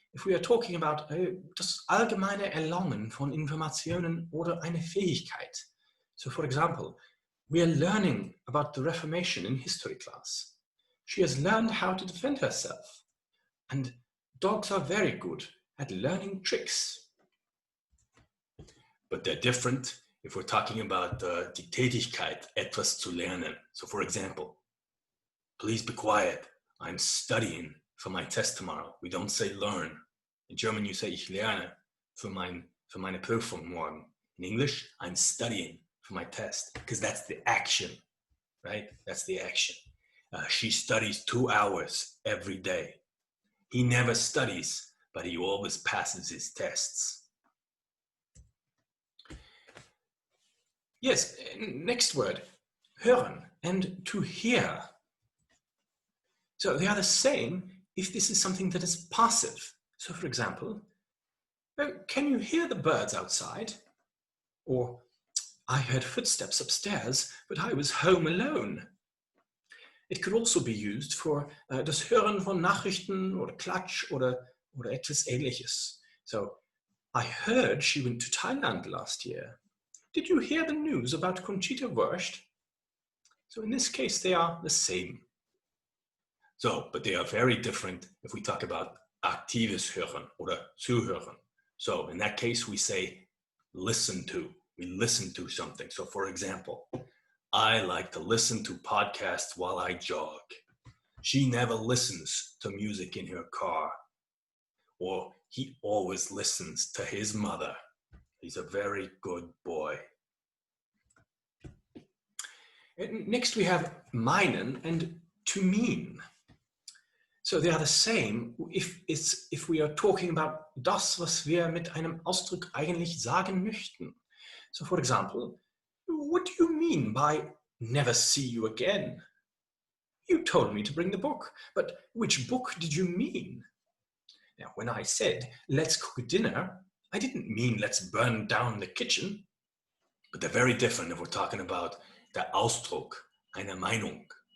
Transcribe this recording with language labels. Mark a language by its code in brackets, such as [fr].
[en] If we are talking about [de] das allgemeine Erlangen von Informationen oder eine Fähigkeit. [en] So for example, we are learning about the Reformation in history class. She has learned how to defend herself. And dogs are very good at learning tricks. But they're different if we're talking about [de] die Tätigkeit, etwas zu lernen. [en] So for example, please be quiet. I'm studying for my test tomorrow. We don't say learn. In German, you say [de] ich lerne für meine Prüfung morgen. [en] In English, I'm studying for my test, because that's the action, right? That's the action. She studies 2 hours every day. He never studies, but he always passes his tests. Yes, next word, hören, and to hear. So they are the same if this is something that is passive. So for example, can you hear the birds outside? Or, I heard footsteps upstairs, but I was home alone. It could also be used for [de] das Hören von Nachrichten oder Klatsch oder etwas Ähnliches. [en] So, I heard she went to Thailand last year. Did you hear the news about Conchita Wurst? So in this case, they are the same. So, but they are very different if we talk about [de] aktives Hören oder zuhören. [en] So in that case, we say listen to. We listen to something. So for example, I like to listen to podcasts while I jog. She never listens to music in her car. Or he always listens to his mother. He's a very good boy. And next we have meinen and to mean. So they are the same if we are talking about [de] das, was wir mit einem Ausdruck eigentlich sagen möchten. [en] So for example, what do you mean by never see you again? You told me to bring the book, but which book did you mean? Now, when I said, let's cook dinner, I didn't mean let's burn down the kitchen, but they're very different if we're talking about [de] der Ausdruck, eine Meinung.